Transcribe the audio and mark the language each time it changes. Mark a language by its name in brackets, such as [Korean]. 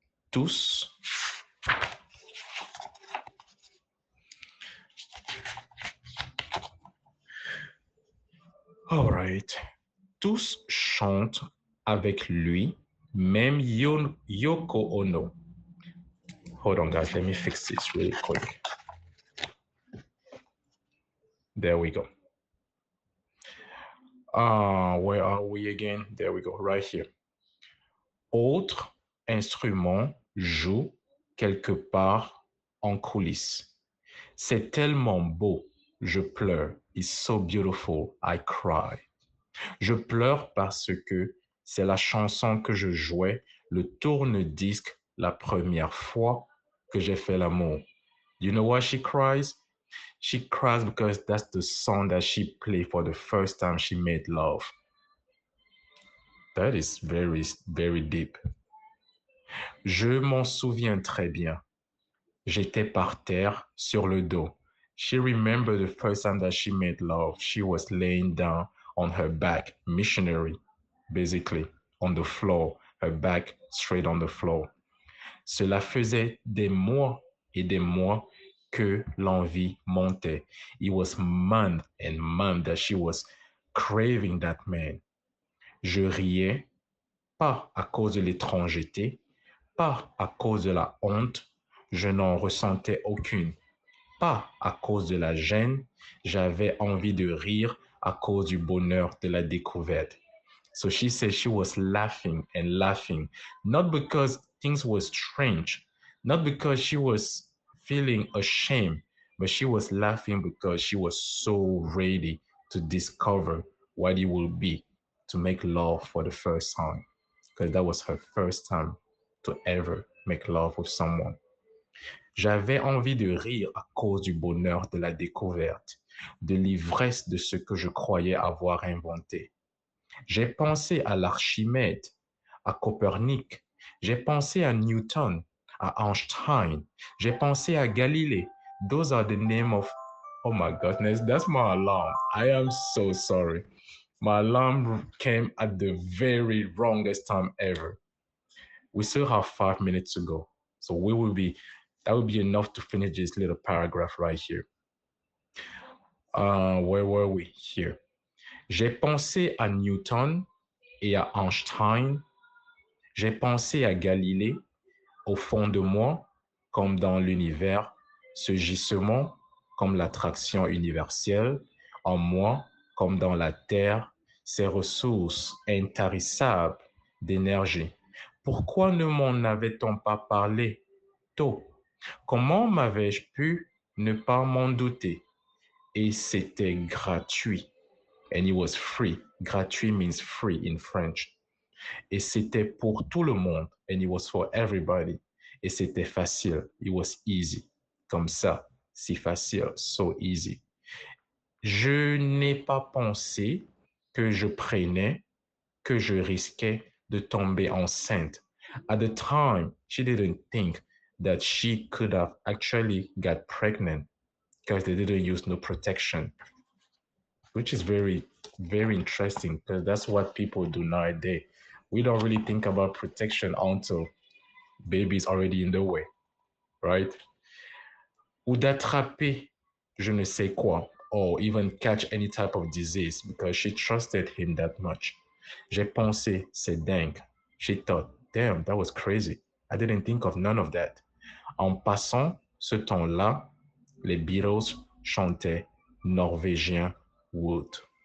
[French] Tous, [English] all right, [French] tous chantent avec lui, même Yoko Ono. [English] Hold on, guys, let me fix this really quick. There we go. Where are we again? There we go, right here. [French] Autre instrument joue quelque part en coulisses. C'est tellement beau, je pleure. [English] It's so beautiful, I cry. [French] Je pleure parce que c'est la chanson que je jouais le tourne-disque la première fois que j'ai fait l'amour. [English] You know why she cries? She cries because that's the song that she played for the first time she made love. That is very, very deep. [French] Je m'en souviens très bien. J'étais par terre sur le dos. [English] She remembered the first time that she made love. She was laying down on her back, missionary, basically, on the floor, her back straight on the floor. [French] Cela faisait des mois et des mois que l'envie montait. [English] It was month and month that she was craving that man. [French] Je riais, pas à cause de l'étrangeté, pas à cause de la honte, je n'en ressentais aucune, pas à cause de la gêne, j'avais envie de rire à cause du bonheur de la découverte. [English] So she said she was laughing and laughing, not because things were strange, not because she was feeling ashamed, but she was laughing because she was so ready to discover what it will be to make love for the first time, because that was her first time to ever make love with someone. [French] J'avais envie de rire à cause du bonheur de la découverte, de l'ivresse de ce que je croyais avoir inventé. J'ai pensé à l'Archimède, à Copernic, j'ai pensé à Newton, à Einstein, j'ai pensé à Galilée. [English] Those are the name of, oh my goodness, that's my alarm. I am so sorry. My alarm came at the very wrongest time ever. We still have 5 minutes to go. So that will be enough to finish this little paragraph right here. Where were we? Here. [French] J'ai pensé à Newton et à Einstein. J'ai pensé à Galilée. Au fond de moi, comme dans l'univers, ce gisement, comme l'attraction universelle, en moi, comme dans la terre, ces ressources intarissables d'énergie. Pourquoi ne m'en avait-on pas parlé tôt? Comment m'avais-je pu ne pas m'en douter? Et c'était gratuit. [English] And it was free. Gratuit means free in French. [French] Et c'était pour tout le monde. [English] And it was for everybody. [French] Et c'était facile. [English] It was easy. [French] Comme ça. Si facile. [English] So easy. [French] Je n'ai pas pensé que je prenais, que je risquais de tomber enceinte. [English] At the time, she didn't think that she could have actually got pregnant because they didn't use no protection, which is very, very interesting because that's what people do nowadays. We don't really think about protection until baby is already in the way, right? [French] Ou d'attraper je ne sais quoi, [English] or even catch any type of disease because she trusted him that much. [French] J'ai pensé, c'est dingue. [English] She thought, damn, that was crazy. I didn't think of none of that. [French] En passant ce temps-là, les Beatles chantaient Norvégien Wood.